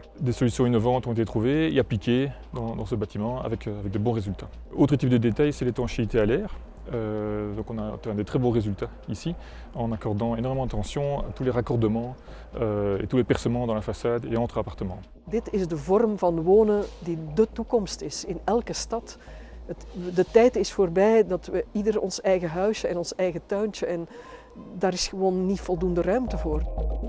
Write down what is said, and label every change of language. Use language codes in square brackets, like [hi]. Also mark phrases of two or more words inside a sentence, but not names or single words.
[fr] Des solutions innovantes ont été trouvées et appliquées dans ce bâtiment avec de bons résultats. Autre type de détail, c'est l'étanchéité à l'air. Donc on a atteint des très beaux résultats ici en accordant énormément d'attention à tous les raccordements et tous les percements dans la façade et entre appartements. [nl] Dit is de vorm van wonen die de toekomst is in elke stad. De tijd is voorbij dat we ieder ons eigen huisje en ons eigen tuintje en daar is gewoon niet voldoende ruimte voor.